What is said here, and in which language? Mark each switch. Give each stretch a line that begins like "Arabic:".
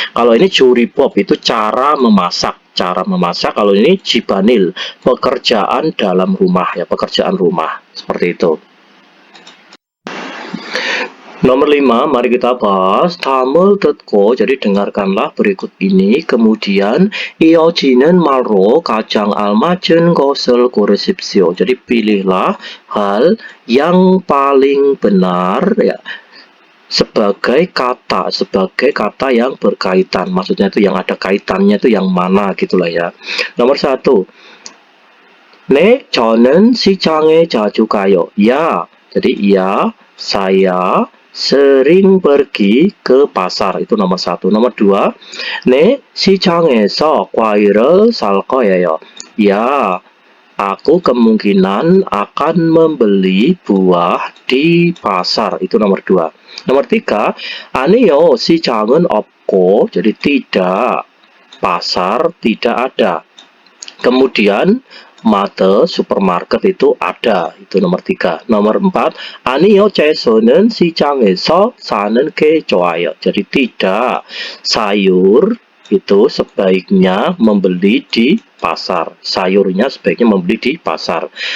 Indonesian: Kalau ini 조리법 itu cara memasak. Kalau ini 집안일, pekerjaan dalam rumah ya, pekerjaan rumah. Seperti itu. Nomor 5, mari kita bahas
Korean: 다음을 듣고.
Indonesian: Jadi dengarkanlah berikut ini. Kemudian
Korean: 이어지는 말로 가장 알맞은 것을 고르십시오.
Indonesian: Jadi pilihlah hal yang paling benar ya, sebagai kata yang berkaitan. Maksudnya itu yang ada kaitannya itu yang mana gitulah ya. Nomor 1.
Korean: 네, 저는 시장에 자주 가요.
Indonesian: Ya, jadi ya, saya sering pergi ke pasar. Itu nomor 1. Nomor 2,
Korean: 네, 시장에서 과일을 살 거예요. Ya,
Indonesian: Aku kemungkinan akan membeli buah di pasar. Itu nomor 2. Nomor 3,
Korean: 아니요, 시장은 없고.
Indonesian: Jadi tidak, pasar tidak ada. Kemudian mate supermarket itu ada, itu nomor 3. Nomor 4,
Korean: 아니요, 채소는 시장에서 사는 게 좋아요.
Indonesian: Jadi tidak, sayur itu sebaiknya membeli di pasar. Sayurnya sebaiknya membeli di pasar.